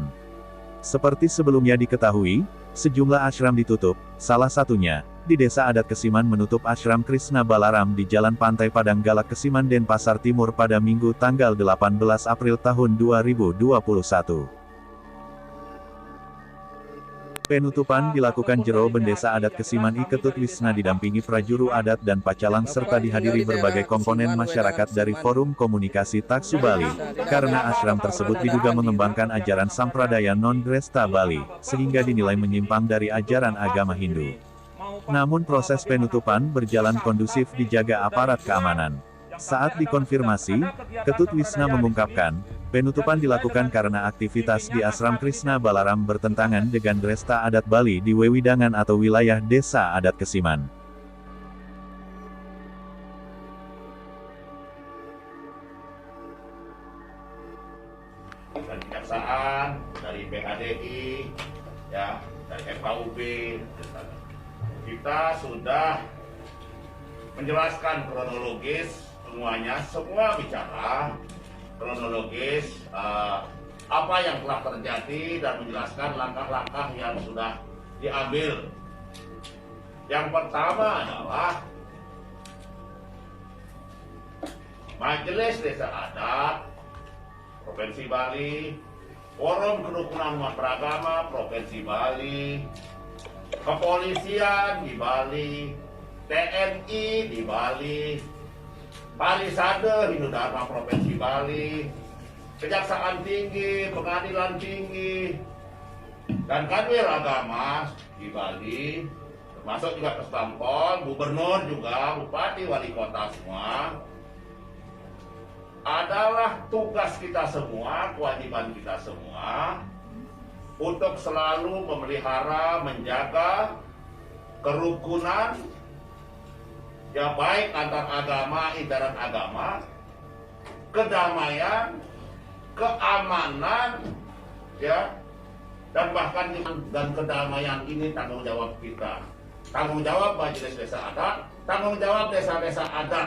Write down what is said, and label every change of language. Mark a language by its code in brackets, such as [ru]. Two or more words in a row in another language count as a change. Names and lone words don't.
[id] Seperti sebelumnya diketahui, sejumlah ashram ditutup, salah satunya, di Desa Adat Kesiman menutup ashram Krishna Balaram di Jalan Pantai Padang Galak Kesiman Denpasar Timur pada Minggu tanggal 18 April tahun 2021. Penutupan dilakukan jero Bendesa Adat Kesiman I Ketut Wisna didampingi prajuru adat dan pacalang serta dihadiri berbagai komponen masyarakat dari Forum Komunikasi Taksu Bali, karena ashram tersebut diduga mengembangkan ajaran sampradaya non-Dresta Bali, sehingga dinilai menyimpang dari ajaran agama Hindu. Namun proses penutupan berjalan kondusif dijaga aparat keamanan. Saat dikonfirmasi, Ketut Wisna mengungkapkan, penutupan dilakukan karena aktivitas di Ashram Krishna Balaram bertentangan dengan Dresta Adat Bali di Wewidangan atau wilayah Desa Adat Kesiman. Dari Kejaksaan, dari PHDI, ya, dari FKUB, kita sudah menjelaskan kronologis semuanya, semua bicara kronologis apa yang telah terjadi dan menjelaskan langkah-langkah yang sudah diambil. Yang pertama adalah Majelis Desa Adat Provinsi Bali, Forum Kerukunan Umat Beragama Provinsi Bali, Kepolisian di Bali, TNI di Bali, Parisada Hindu Dharma Provinsi Bali, Kejaksaan Tinggi, Pengadilan Tinggi, dan Kanwil Agama di Bali, termasuk juga Kesbangpol, Gubernur juga, Bupati, Wali Kota semua, adalah tugas kita semua, kewajiban kita semua untuk selalu memelihara, menjaga kerukunan, ya baik antar agama, intern agama, kedamaian, keamanan, ya, dan bahkan dan kedamaian ini tanggung jawab kita, tanggung jawab majelis desa adat, tanggung jawab desa-desa adat.